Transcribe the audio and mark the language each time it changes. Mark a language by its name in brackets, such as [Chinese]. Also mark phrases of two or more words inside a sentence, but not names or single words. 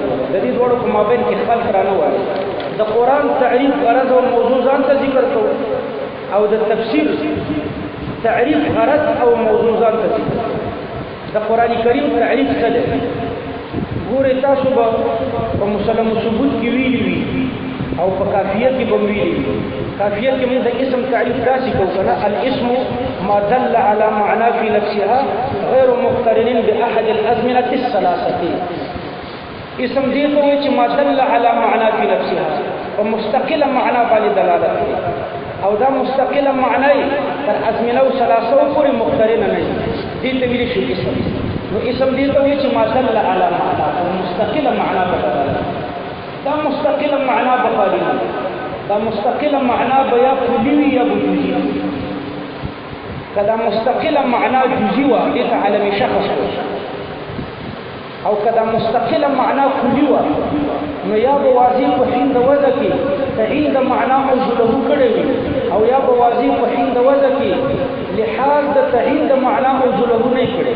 [Pashto] د دې دواړو په مابین کې خلق رانه وایي. د قرآن تعریف غرض او موضوع ځان ته ذکر کوو او د تفسیر تعریف غرض او موضوع ځان ته ذکر کوو. د قرآن کریم تعریف څه دی؟ ګورئ تاسو به په مسلم ثبوت کې ویلي وي او په کافیه کې به ویلي وي. کافیه کې موږ د اسم تعریف داسې کوو که نه، [Arabic] الاسم ما دل على معنى في نفسها غیر مقترن باحد الازمنه الثلاثه. [Pashto] اسم دې ته وایي چې [Arabic] ما دل على معنى في نفسها، [Pashto] په مستقله معنا باندې دلالت کوي او دا مستقله معنا تر ازمنه او ثلاثه پورې مقترن نه وي، دې ته ویل شي اسم. نو اسم دې ته وایي چې [Arabic] ما دل على معنى، [Pashto] مستقله معنا بدلالت. دا مستقله معنا بخاري نه، دا مستقله معنا بیا کلی وي یا جزئی. کدا مستقله معنا جزئی و دې ته علم شخص او کدا مستقله معنا کلی و نو یا به واضح په حين د وضع کې تعین د معنا موجوده کړي او یا به واضح په حين د وضع کې لحاظ د تعین د معنا موجوده نه کړي.